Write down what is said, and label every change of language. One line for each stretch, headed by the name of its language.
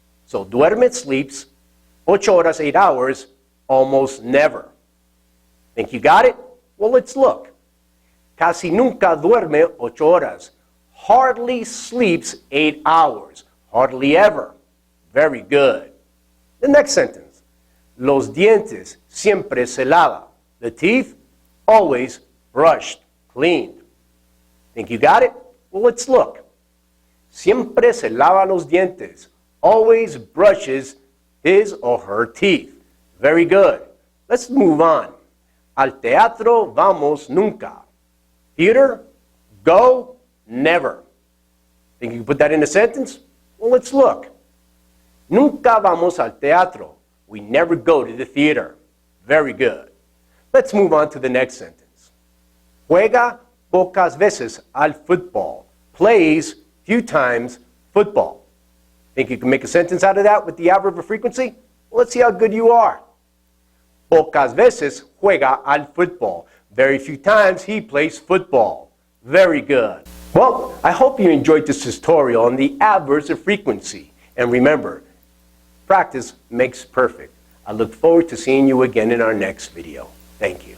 English: So duerme, sleeps, 8 horas, 8 hours, almost never. Think you got it? Well, let's look.
Spanish: Casi nunca duerme 8 horas.
English: Hardly sleeps 8 hours. Hardly ever. Very good. The next sentence.
Spanish: Los dientes siempre se lava.
English: The teeth always brushed, cleaned. Think you got it? Well, let's look.
Spanish: Siempre se lava los dientes.
English: Always brushes his or her teeth. Very good. Let's move on.
Spanish: Al teatro vamos nunca.
English: Theater, go, never. Think you can put that in a sentence? Well, let's look.
Spanish: Nunca vamos al teatro.
English: We never go to the theater. Very good. Let's move on to the next sentence.
Spanish: Juega pocas veces al football.
English: Plays few times football. Think you can make a sentence out of that with the adverb of frequency? Well, let's see how good you are.
Spanish: Pocas veces juega al football.
English: Very few times he plays football. Very good. Well, I hope you enjoyed this tutorial on the adverbs of frequency. And remember, practice makes perfect. I look forward to seeing you again in our next video. Thank you.